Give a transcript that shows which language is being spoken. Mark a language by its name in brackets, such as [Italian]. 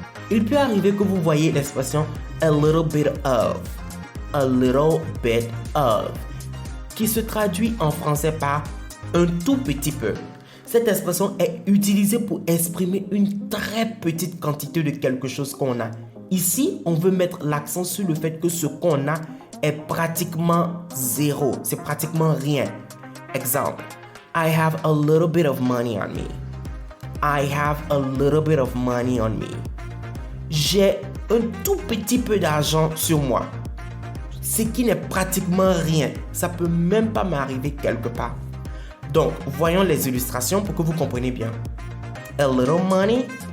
[French] Il peut arriver que vous voyez l'expression [English] a little bit of, [French] qui se traduit en français par un tout petit peu. Cette expression est utilisée pour exprimer une très petite quantité de quelque chose qu'on a. Ici, on veut mettre l'accent sur le fait que ce qu'on a est pratiquement zéro. C'est pratiquement rien. [English] Exemple, I have a little bit of money on me. I have a little bit of money on me. [French] J'ai un tout petit peu d'argent sur moi. Ce qui n'est pratiquement rien. Ça peut même pas m'arriver quelque part. Donc, voyons les illustrations pour que vous compreniez bien. [English] A little money.